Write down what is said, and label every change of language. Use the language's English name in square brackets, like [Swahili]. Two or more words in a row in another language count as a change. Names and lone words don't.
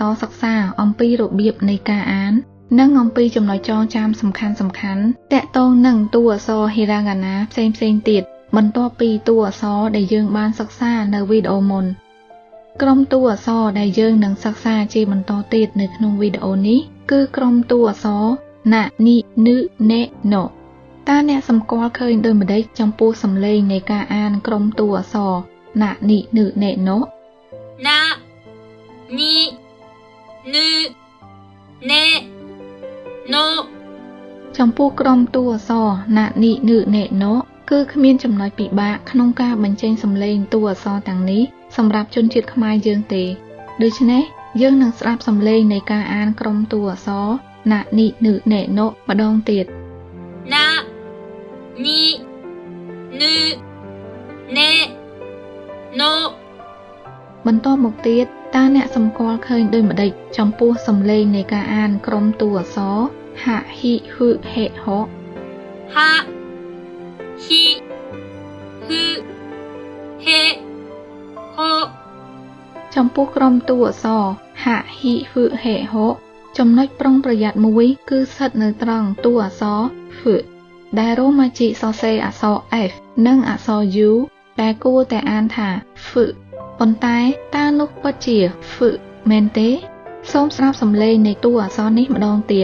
[Khmer] សិក្សាអំពីរបៀបនៃការអាននិងអំពីចំណុចចងចាំសំខាន់ៗទាក់ទងនឹងតួអក្សរ Hiragana ផ្សេងៗទៀតបន្ទាប់ពីតួអក្សរដែលយើងបានសិក្សានៅវីដេអូមុនក្រុមតួអក្សរដែលយើងនឹងសិក្សាជាបន្តទៀតនៅក្នុងវីដេអូនេះគឺក្រុមតួអក្សរ [Japanese] な に ぬ ね の [Khmer] តើអ្នកសម្គាល់ឃើញដូចម្តេចចំពោះសំឡេងនៃការអានក្រុមតួអក្សរ [Japanese] な に ぬ ね のな に ぬ ね の [Khmer] ចំពោះក្រុមតួអក្សរ [Japanese] な に ぬ ね の [Khmer] គឺគ្មានចំណុចពិបាកក្នុងការបញ្ចេញសំឡេងតួអក្សរទាំងនេះសម្រាប់ជនជាតិខ្មែរយើងទេដូច្នេះយើងនឹងស្ដាប់សំឡេងនៃការអានក្រុមតួអក្សរ [Japanese] な に ぬ ね の [Khmer] ម្ដងទៀត [Japanese] な に ぬ ね の [Khmer] បន្តមកទៀតតើអ្នកសម្គាល់ឃើញដូចម្តេចចំពោះសំឡេងនៃការអានក្រុមតួអក្សរ [Japanese] は ひ ふ へ ほは ひ ふ へ ほ [Khmer] ចំពោះក្រុមតួអក្សរ [Japanese] は ひ ふ へ ほ [Khmer] ចំណុចប្រុងប្រយ័ត្នមួយគឺស្ថិតនៅត្រង់តួអក្សរ F ដែលរួមមកជាសរសេរអក្សរ F និងអក្សរ U ដែលគួរតែអានថា F ប៉ុន្តែតើនោះពិតជា F មែនទេសូមស្ដាប់សំឡេងនៃតួអក្សរនេះម្ដងទៀត